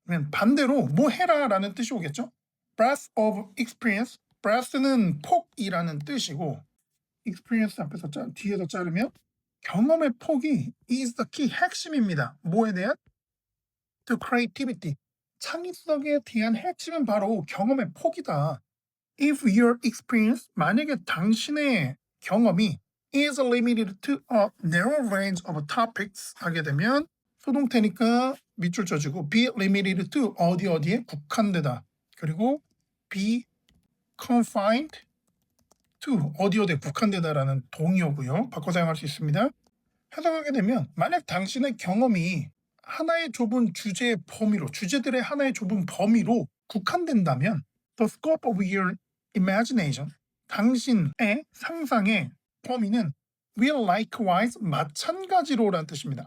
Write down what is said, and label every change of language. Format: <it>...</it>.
<ko>반대로 뭐 해라 라는 뜻이 오겠죠.</ko> <en>breadth of experience,</en> <ko>breadth는 폭이라는 뜻이고 experience 앞에서 뒤에서 자르면 경험의 폭이</ko> <en>is the key,</en> <ko>핵심입니다. 뭐에 대한?</ko> <en>to creativity,</en> <ko>창의성에 대한 핵심은 바로 경험의 폭이다.</ko> <en>if your experience,</en> <ko>만약에 당신의 경험이</ko> <en>is limited to a narrow range of topics</en> <ko>하게 되면 소동태니까 밑줄 쳐주고</ko> <en>be limited to</en> <ko>어디에 국한되다, 그리고</ko> <en>be confined to</en> <ko>어디에 국한되다라는 동의어고요. 바꿔 사용할 수 있습니다. 해석하게 되면 만약 당신의 경험이 하나의 좁은 주제의 범위로, 주제들의 하나의 좁은 범위로 국한된다면</ko> <en>the scope of your imagination,</en> <ko>당신의 상상의 범위는</ko> <en>will likewise,</en> <ko>마찬가지로 라는 뜻입니다.</ko>